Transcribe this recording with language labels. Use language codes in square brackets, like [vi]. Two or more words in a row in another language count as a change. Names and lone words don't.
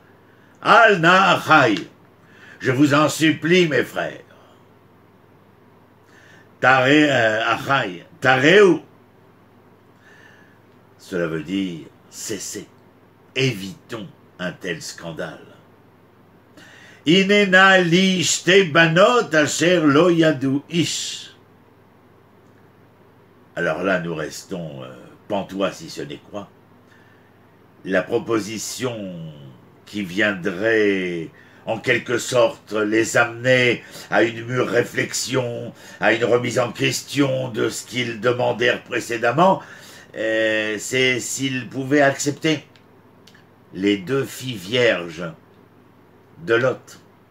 [he] אל נא אחי, [fr] je vous en supplie, mes frères. [he] אחי תרעו. [fr] Cela veut dire cessez, évitons un tel scandale. [he] הנה נא לי שתי בנות אשר לא ידעו איש. [fr] Alors là, nous restons pantois si ce n'est quoi. La proposition qui viendrait en quelque sorte les amener à une mûre réflexion, à une remise en question de ce qu'ils demandèrent précédemment, c'est s'ils pouvaient accepter les 2 filles vierges de Lot.